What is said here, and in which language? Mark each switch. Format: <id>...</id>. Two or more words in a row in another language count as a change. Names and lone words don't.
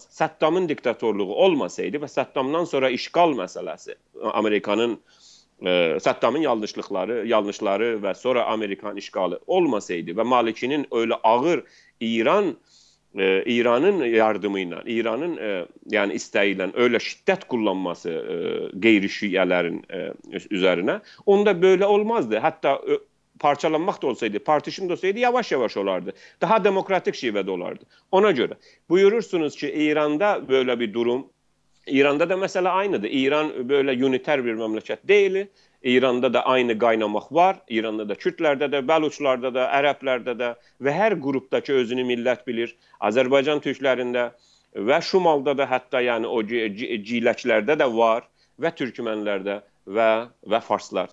<az>Səddamın diktatorluğu olmasaydı və Səddamdan sonra işgal məsələsi, Amerikanın, Səddamın yanlışları və sonra Amerikan işgalı olmasaydı və Malikinin öyle ağır İranın yardımı ilə, İranın yəni istəyi ilə öyle şiddət kullanması qeyri-şiələrin üzərinə, onda böyle olmazdı. Hətta parçalanmaq da olsaydı, partişin de olsaydı yavaş-yavaş olardı. Daha demokratik şivədə olardı. Ona görə buyurursunuz ki, İranda böyle bir durum, İranda da mesela aynıdır. İran böyle uniter bir məmləkət deyil. İranda da aynı qaynamaq var. İranda da Kürdlərdə də, Bəluçlarda da, Ərəblərdə də və hər qrupdakı özünü millət bilir. Azərbaycan türklərində və Şumalda da hətta yəni o ciləklərdə də var və türkmənlərdə və farslar.</az>